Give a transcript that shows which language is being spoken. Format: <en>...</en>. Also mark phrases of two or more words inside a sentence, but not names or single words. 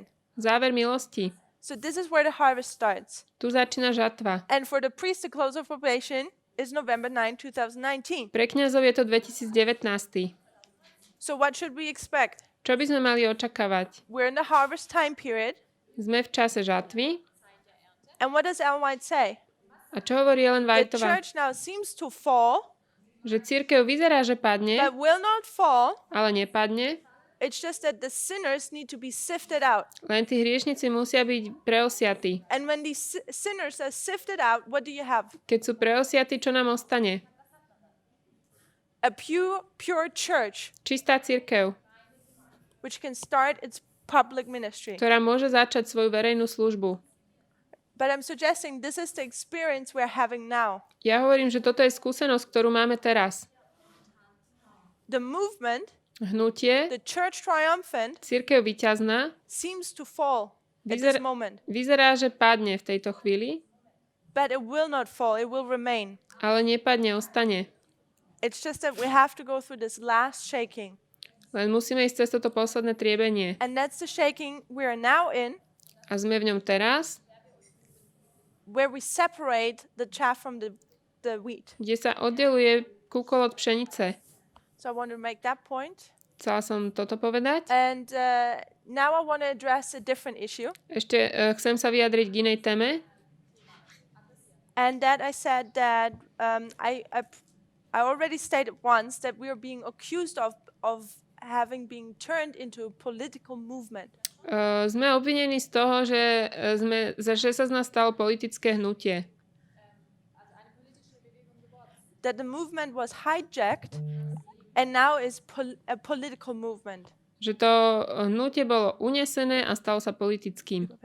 <sk>Záver milosti.</sk> <en>So this is where the harvest starts.</en> <sk>Tu začína žatva.</sk> <en>And for the priest, the close of probation is November 9, 2019.</en> <sk>Pre kňazov je to 2019.</sk> <en>So what should we expect?</en> <sk>Čo by sme mali očakávať?</sk> <en>We're in the harvest time period.</en> <sk>Sme v čase žatvy.</sk> <en>And what does Ellen White say?</en> <sk>A čo hovorí Ellen</sk> <en>The</en> <sk>Whiteová?</sk> <en>church now seems to fall,</en> <sk>Že cirkev vyzerá, že padne,</sk> <en>but will not fall.</en> <sk>ale nepadne.</sk> <en>It's just that the sinners need to be sifted out.</en> <sk>Len tí hriešnici musia byť preosiatí.</sk> <en>And when these sinners are sifted out, what do you have?</en> <sk>Keď sú preosiatí, čo nám ostane?</sk> <en>A pure church,</en> <sk>Čistá cirkev,</sk> <en>which can start its public ministry.</en> <sk>ktorá môže začať svoju verejnú službu.</sk> <en>But I'm suggesting this is the experience we're having now.</en> <sk>Ja hovorím, že toto je skúsenosť, ktorú máme teraz.</sk> <en>The movement,</en> <sk>Hnutie,</sk> <en>the church triumphant,</en> <sk>cirkev víťazná,</sk> <en>seems to fall at this moment.</en> <sk>vyzerá, že padne v tejto chvíli,</sk> <en>But it will not fall, it will remain.</en> <sk>ale nepadne, ostane.</sk> <en>It's just that we have to go through this last shaking.</en> <sk>Len musíme ísť cez toto posledné triebenie.</sk> <en>And that's the shaking we are now in,</en> <sk>A sme v ňom teraz,</sk> <en>where we separate the chaff from the wheat.</en> <sk>kde sa oddeluje kúkol od pšenice.</sk> <en>So I want to make that point.</en> <sk>Chcela som toto povedať.</sk> <en>And now I want to address a different issue.</en> <sk>Ešte chcem sa vyjadriť k inej téme.</sk> <en>And that I said that I already stated once that we are being accused of having been turned into a political movement.</en> <sk>Sme obvinení z toho, že sa z nás stalo politické hnutie.</sk> <en>That the movement was hijacked and now is a political movement.</en> <sk>Že to hnutie bolo unesené a stalo sa politickým.</sk>